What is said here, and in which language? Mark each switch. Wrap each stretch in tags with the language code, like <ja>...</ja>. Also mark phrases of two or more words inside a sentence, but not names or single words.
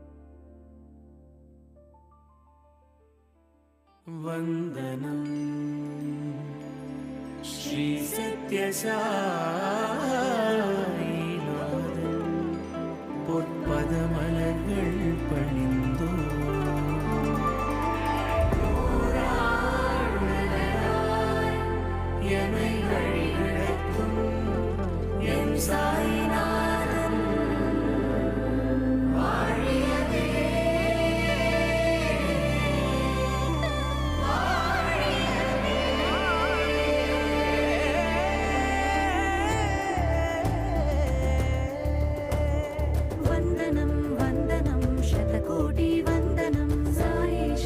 <sa>Vandanam</sa> <ta>श्री सत्य साईनाथन பொற்பதமலர்கள் பணிந்தோ எமை வழிநடத்தும் எம் சாய்நாதன் வாழியவே</ta> <sa>वन्दनं वन्दनं शतकोटि वन्दनं साईश</sa>